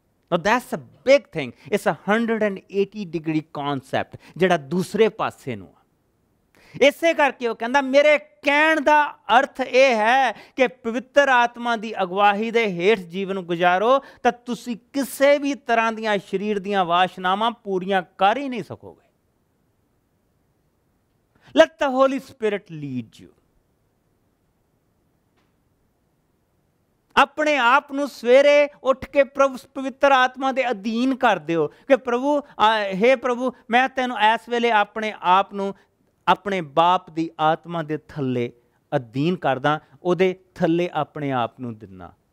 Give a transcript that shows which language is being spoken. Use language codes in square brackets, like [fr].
[en] Now that's a big thing. It's a 180 degree concept [pa] ਜਿਹੜਾ ਦੂਸਰੇ ਪਾਸੇ ਨੂੰ ਆ। ਇਸੇ ਕਰਕੇ ਉਹ ਕਹਿੰਦਾ ਮੇਰੇ ਕਹਿਣ ਦਾ ਅਰਥ ਇਹ ਹੈ ਕਿ ਪਵਿੱਤਰ ਆਤਮਾ ਦੀ ਅਗਵਾਈ ਦੇ ਹੇਠ ਜੀਵਨ ਗੁਜ਼ਾਰੋ ਤਾਂ ਤੁਸੀਂ ਕਿਸੇ ਵੀ ਤਰ੍ਹਾਂ ਦੀਆਂ ਸਰੀਰ ਦੀਆਂ ਵਾਸ਼ਨਾਵਾਂ ਪੂਰੀਆਂ ਕਰ ਹੀ ਨਹੀਂ ਸਕੋਗੇ। [en] Let the Holy Spirit lead you. [pa] ਆਪਣੇ ਆਪ ਨੂੰ ਸਵੇਰੇ ਉੱਠ ਕੇ ਪ੍ਰਭੂ ਪਵਿੱਤਰ ਆਤਮਾ ਦੇ ਅਧੀਨ ਕਰ ਦਿਓ ਕਿ ਪ੍ਰਭੂ ਹੇ ਪ੍ਰਭੂ ਮੈਂ ਤੈਨੂੰ ਇਸ ਵੇਲੇ ਆਪਣੇ ਆਪ ਨੂੰ ਆਪਣੇ ਬਾਪ ਦੀ ਆਤਮਾ ਦੇ ਥੱਲੇ ਅਧੀਨ ਕਰਦਾ, ਉਹਦੇ ਥੱਲੇ ਆਪਣੇ ਆਪ ਨੂੰ ਦਿੰਦਾ।